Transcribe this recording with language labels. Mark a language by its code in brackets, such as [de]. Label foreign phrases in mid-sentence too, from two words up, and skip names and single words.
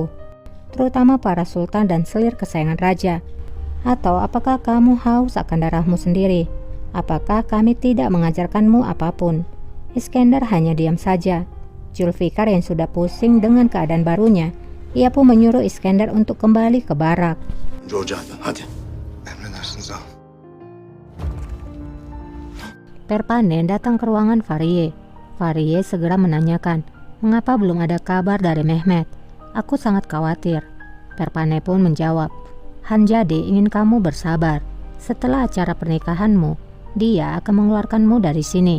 [id] Terutama para sultan dan selir kesayangan raja. Atau apakah kamu haus akan darahmu sendiri? Apakah kami tidak mengajarkanmu apapun?" Iskandar hanya diam saja. Zulfikar yang sudah pusing dengan keadaan barunya, ia pun menyuruh Iskandar untuk kembali ke barak. [tr] George abi, hadi. Emredersiniz ağam. [id] Perpanden datang ke ruangan Fariye. Fariye segera menanyakan, "Mengapa belum ada kabar dari Mehmet? Aku sangat khawatir. Perpane pun menjawab, Hanjade ingin kamu bersabar. Setelah acara pernikahanmu, dia akan mengeluarkanmu dari sini.